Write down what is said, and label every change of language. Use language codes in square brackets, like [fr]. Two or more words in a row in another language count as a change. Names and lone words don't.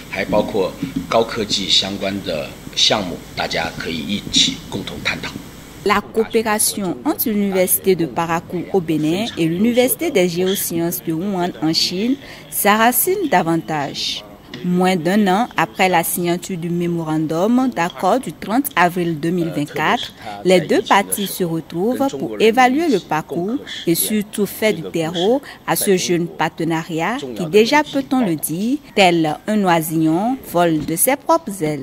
[zh] 还包括高科技相关的项目，大家可以一起共同探讨。 [fr] La coopération entre l'Université de Parakou au Bénin et l'Université des géosciences de Wuhan en Chine s'enracine davantage. Moins d'un an après la signature du mémorandum d'accord du 30 avril 2024, les deux parties se retrouvent pour évaluer le parcours et surtout faire du terreau à ce jeune partenariat qui déjà, peut-on le dire, tel un oisillon, vole de ses propres ailes.